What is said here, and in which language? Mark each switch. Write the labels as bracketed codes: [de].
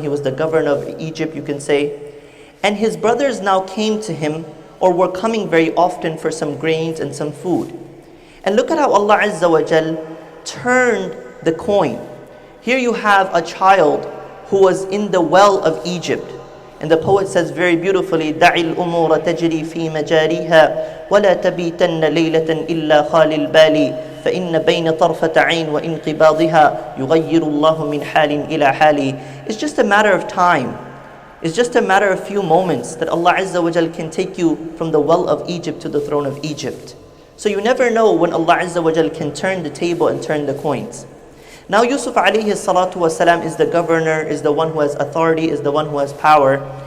[en] He was the governor of Egypt, you can say. And his brothers now came to him, or were coming very often for some grains and some food. And look at how Allah Azza wa Jal turned the coin. Here you have a child who was in the well of Egypt. [ar] And the poet says very beautifully, دَعِ الْأُمُورَ تَجْرِي فِي مَجَارِهَا وَلَا تَبِيتَنَّ لَيْلَةً إِلَّا خَالِ الْبَالِ فَإِنَّ بَيْنَ طَرْفَةَ عَيْنٍ وَإِنْقِبَاضِهَا يُغَيِّرُ اللَّهُ مِنْ حَالٍ إِلَى حَالٍ. [en] It's just a matter of time. It's just a matter of few moments that Allah Azza wa Jal can take you from the well of Egypt to the throne of Egypt. So you never know when Allah Azza wa Jal can turn the table and turn the coins. Now Yusuf alayhi salatu wasalam is the governor, is the one who has authority, is the one who has power.